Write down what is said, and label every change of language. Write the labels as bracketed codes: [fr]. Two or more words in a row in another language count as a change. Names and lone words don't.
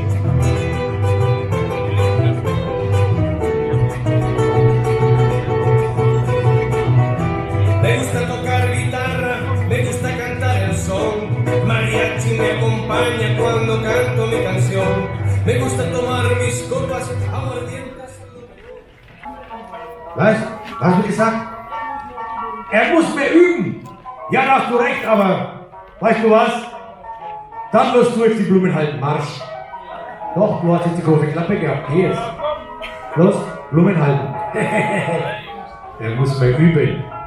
[es] Me gusta tocar guitarra, me gusta cantar el son. Mariachi me acompaña cuando canto mi canción. Me gusta tomar mis copas aguardientas. [de] Was du gesagt? Er muss mehr üben. Ja, da hast du recht, aber weißt du was? Dann wirst du jetzt die Blumen halten. Marsch. Doch, du hast jetzt die große Klappe gehabt. Geh jetzt. Los, Blumen halten. Der muss mal üben.